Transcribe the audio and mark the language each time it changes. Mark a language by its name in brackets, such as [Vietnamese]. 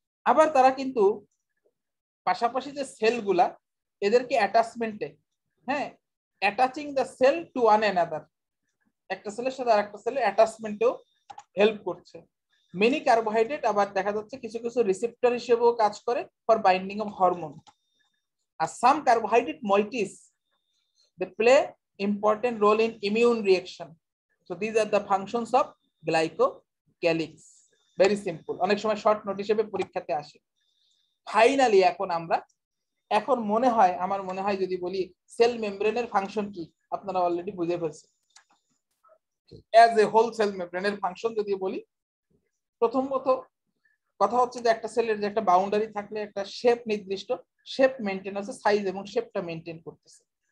[Bangla] আবার তারা কিন্তু পাশাপাশি যে সেলগুলা, এদেরকে অ্যাটাচমেন্টে, হ্যাঁ, [English] attaching the cell to one another, [Bangla] একটা সেলের সাথে আরেকটা সেলের অ্যাটাচমেন্টেও হেল্প করছে। মেনি কার্বোহাইড্রেট আবার দেখা যাচ্ছে কিছু কিছু রিসেপ্টর হিসেবেও কাজ করে [English] For binding of hormone. আর some carbohydrate moieties, they play important role in immune reaction. So these are the functions of glycocalyx. Very simple, [Bangla] অনেক সময় শর্ট নোট হিসেবে পরীক্ষাতে আসে। ফাইনালি এখন মনে হয়, আমার মনে হয় যদি বলি সেল মেমব্রেনের ফাংশন কি, আপনারা অলরেডি বুঝে ফেলছেন। [English] as a whole [Bangla] সেল মেমব্রেনের ফাংশন যদি বলি, প্রথমত কথা হচ্ছে যে একটা সেলের যে একটা বাউন্ডারি থাকলে একটা শেপ, নির্দিষ্ট শেপ মেনটেন আছে, সাইজ এবং শেপটা মেনটেন করতেছে।